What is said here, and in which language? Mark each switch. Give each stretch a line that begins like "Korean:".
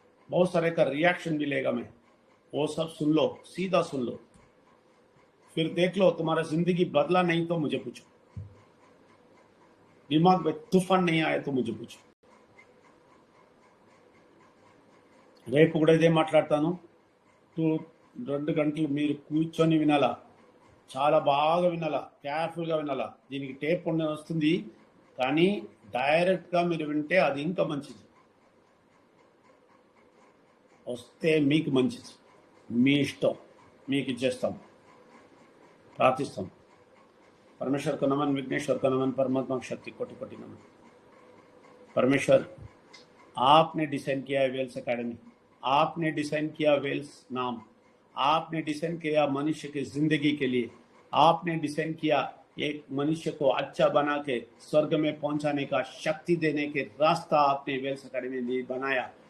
Hindi: बहुत सारे का रिएक्शन मिलेगा, मैं वो सब सुन लो, सीधा सुन लो, फिर देख लो। तुम्हारा जिंदगी बदला नहीं तो मुझे पूछो, दिमाग में तूफान नहीं आया तो मुझे पूछो।
Telugu: రేపు కూడా ఇదే మాట్లాడతాను. 2 గంటలు మీరు కూర్చొని వినాలా, చాలా బాగా వినాలా, కేర్ఫుల్గా వినాలా. దీనికి టేప్ వస్తుంది, కానీ డైరెక్ట్గా మీరు వింటే అది ఇంకా మంచిది. వస్తే మీకు మంచిది, మీ ఇష్టం, మీకు ఇచ్చేస్తాం, ప్రార్థిస్తాం.
Hindi: परमेश्वर को नमन, विघ्नेश्वर को नमन, परमात्मा की शक्ति कोटि कोटि नमन। परमेश्वर, आपने डिजाइन किया है वेल्स अकेडमी, आपने डिजाइन किया वेल्स नाम, आपने डिजाइन किया मनुष्य की जिंदगी के लिए, आपने डिजाइन किया एक मनुष्य को अच्छा बना के स्वर्ग में पहुंचाने का शक्ति देने के रास्ता आपने वेल्स अकेडमी में बनाया।